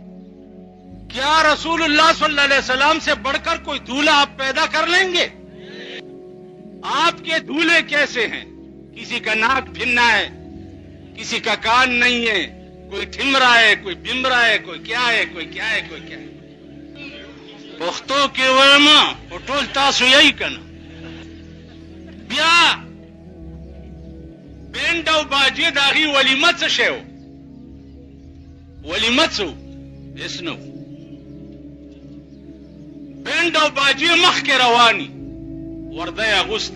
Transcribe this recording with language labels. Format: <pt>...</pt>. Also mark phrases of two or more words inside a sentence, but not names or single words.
<ur>کیا رسول اللہ صلی اللہ علیہ وسلم سے بڑھ کر کوئی دولہا آپ پیدا کر لیں گے؟ آپ کے دولہے کیسے ہیں؟ کسی کا ناک پھننا ہے, کسی کا کان نہیں ہے, کوئی ٹھمرا ہے, کوئی بمرا ہے, کوئی کیا ہے, کوئی کیا ہے, کوئی کیا ہے.</ur> <ps>پختو کې وایم او ټول تاسو یې کنه. بیا بینډ او باجې د هغې ولیمه څه شی و؟ ولیمه څه و؟ هېڅ نه و. بینډ او باجې مخکې رواني ورده یې اغوستي.</ps>